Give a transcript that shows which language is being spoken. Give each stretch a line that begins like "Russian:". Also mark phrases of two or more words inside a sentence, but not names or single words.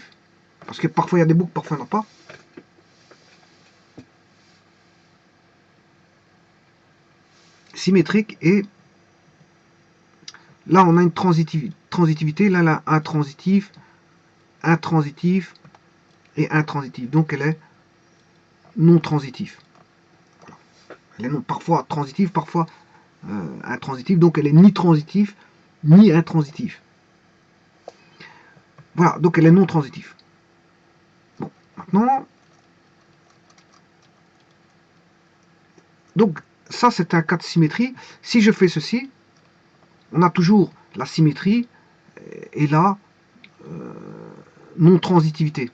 French: Parce que parfois il y a des boucles, parfois il n'y en a pas. Symétrique et là on a une transitivité. Là, là intransitif et intransitif. Donc elle est non transitive. Voilà. Elle est parfois transitive, parfois intransitive. Donc elle est ni transitive ni intransitive. Voilà, donc elle est non transitive. Bon, maintenant, donc ça c'est un cas de symétrie. Si je fais ceci, on a toujours la symétrie et la non-transitivité.